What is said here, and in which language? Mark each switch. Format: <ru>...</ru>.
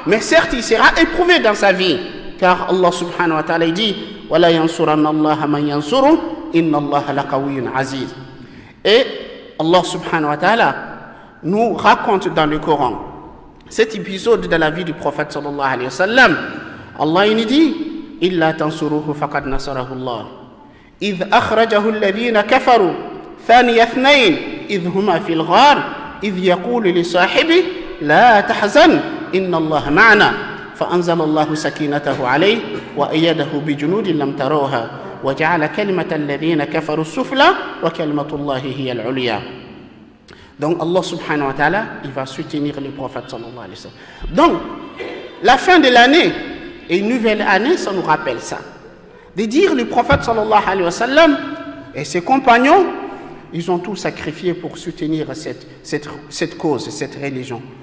<fr>Mais certes, il sera éprouvé dans sa vie, car Allah subhanahu wa ta'ala dit</fr> <ar>وَلَا يَنْصُرَنَّ اللَّهَ مَنْ يَنْصُرُهُ إِنَّ اللَّهَ لَقَوِيٌّ عَزِيزٌ.</ar> <fr>Et Allah subhanahu wa ta'ala nous raconte dans le Coran cet épisode de la vie du prophète sallallahu alayhi wa sallam. Allah il dit</fr> <ar>إلا تنصروه فقد نصره الله إذ أخرجه الذين كفروا ثاني اثنين إذ هما في الغار إذ يقول لصاحبه لا تحزن إن الله معنا فأنزل الله سكينته عليه وأيده بجنود لم تروها وجعل كلمة الذين كفروا السفلى وكلمة الله هي العليا.</ar> <fr>Donc Allah subhanahu wa ta'ala il va soutenir le prophète sallallahu alayhi wa sallam. Donc la fin de l'année et une nouvelle année, ça nous rappelle ça. De dire le prophète sallallahu alayhi wa sallam et ses compagnons, ils ont tout sacrifié pour soutenir cette cause, cette religion.</fr>